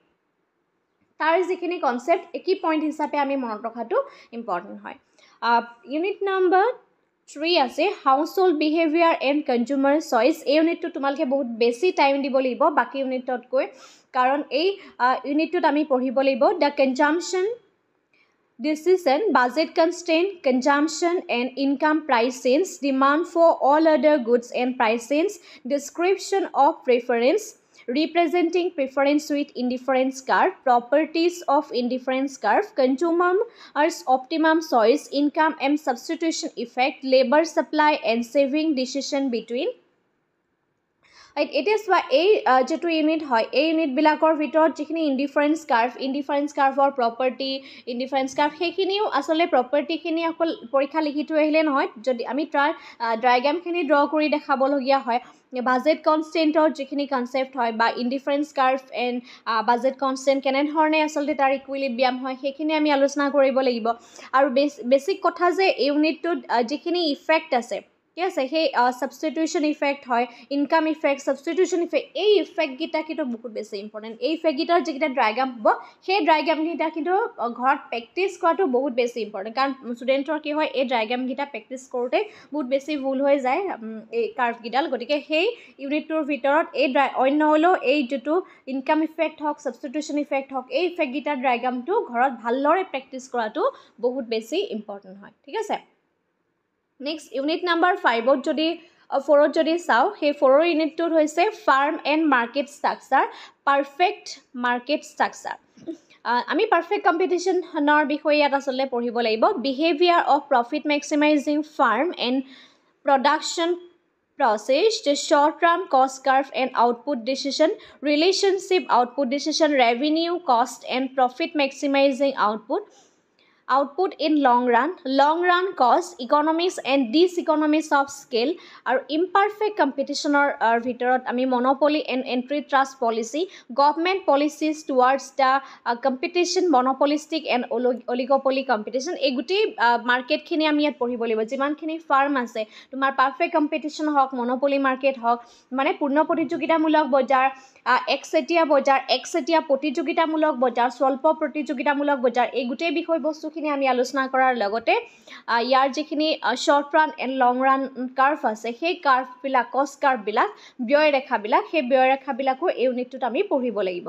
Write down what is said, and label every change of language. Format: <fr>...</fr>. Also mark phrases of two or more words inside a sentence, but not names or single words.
<as>তাৰ যিখিনি কনসেপ্ট একি পইণ্ট হিচাপে আমি মনত ৰখাটো ইম্পৰ্টেন্ট হয়</as> <en>unit number</en> <as>3 আছে</as> <en>household behaviour and consumer</en> <as>চইচ এই ইউনিটটো তোমালোকে বহুত বেছি টাইম দিব লাগিব বাকি ইউনিটতকৈ কাৰণ এই ইউনিটটোত আমি পঢ়িব লাগিব</as> <en>the consumption decision budget constraint consumption and income price change demand for all other goods and price change description of preference representing preference with indifference curve properties of indifference curve consumer's optimum choice income and substitution effect labor supply and saving decision between it is why</en> <as>এই যেটো ইউনিট হয় এই ইউনিট বিলাকৰ ভিতৰত যিখিনি</as> <en>indifference curve's property indifference curve</en> <as>সেইখিনিও আসলে প্ৰপাৰ্টিখিনি অকল পৰীক্ষা লিখি থৈ আহিলে নহয় যদি আমি তাৰ ডায়াগ্ৰামখিনি ড্ৰ কৰি দেখাবলগীয়া হয়</as> <en>budget constraint's</en> <as>যিখিনি কনসেপ্ট হয় বা</as> <en>indifference curve and budget constraint</en> <as>কেনেধৰণে আসলে তাৰ ইকুইলিব্ৰিয়াম হয় সেইখিনি আমি আলোচনা কৰিব লাগিব আৰু বেছিক কথা যে এই ইউনিটটোত যিখিনি ইফেক্ট আছে ঠিক আছে সেই</as> <en>substitution effect</en> <as>হয়</as> <en>income effect substitution effect</en> <as>এই ইফেক্ট গিটা কিন্তু বহুত বেছি ইম্পৰ্টেন্ট এই ইফেক্ট গিটাৰ যিটা ডায়াগ্ৰাম হ'ব সেই ডায়াগ্ৰাম গিটা কিন্তু ঘৰত প্ৰেক্টিছ কৰাটো বহুত বেছি ইম্পৰ্টেন্ট কাৰণ ষ্টুডেন্টৰ কি হয় এই ডায়াগ্ৰাম গিটা প্ৰেক্টিছ কৰোতে বহুত বেছি ভুল হৈ যায় এই কাৰ্ভ গিডাল গতিকে সেই ইউনিটটোৰ ভিতৰত এই অন্য হলো এই যেটো</as> <en>income effect</en> <as>হওক</as> <en>substitution effect</en> <as>হওক এই ইফেক্ট গিটাৰ ডায়াগ্ৰামটো ঘৰত ভালদৰে প্ৰেক্টিছ কৰাটো বহুত বেছি ইম্পৰ্টেন্ট হয় ঠিক আছে Next</as> <en>unit number 5</en> <as>যদি 4 যদি চাও সেই 4 ইউনিটটো হৈছে</as> <en>firm and market structure perfect market structure পারফেক্ট মার্কেট স্ট্রাকচার আমি perfect competition's</en> <as>বিষয়ে ইয়াত আসলে পঢ়িব লাগিব</as> <en>behaviour of profit maximizing firm and production process the short term cost curve and output decision relationship output decision revenue cost and profit maximizing output output in long run cost, economies and diseconomies of scale, আৰু imperfect competition</en> <as>ভিতৰত আমি</as> <en>monopoly and antitrust policy, government policies towards the competition, monopolistic and oligopoly competition.</en> <as>এই গোটেই মাৰ্কেটখিনি আমি ইয়াত পঢ়িব লাগিব। যিমানখিনি ফাৰ্ম আছে তোমাৰ</as> <en>perfect competition</en> <as>হওক,</as> <en>monopoly market</en> <as>হওক, মানে পূৰ্ণ প্ৰতিযোগিতামূলক বজাৰ, একচেটিয়া বজাৰ, একচেটিয়া প্ৰতিযোগিতামূলক বজাৰ, স্বল্প প্ৰতিযোগিতামূলক বজাৰ, এই গোটেই বিষয়বস্তুখিনি আমি আলোচনা কৰাৰ লগতে ইয়াৰ যিখিনি</as> <en>short run and long run curve</en> <as>আছে, সেই কাৰ্ভবিলাক,</as> <en>cost curves,</en> <as>ব্যয় ৰেখাবিলাক, সেই ব্যয় ৰেখাবিলাকো এই ইউনিটটোত আমি পঢ়িব লাগিব।</as>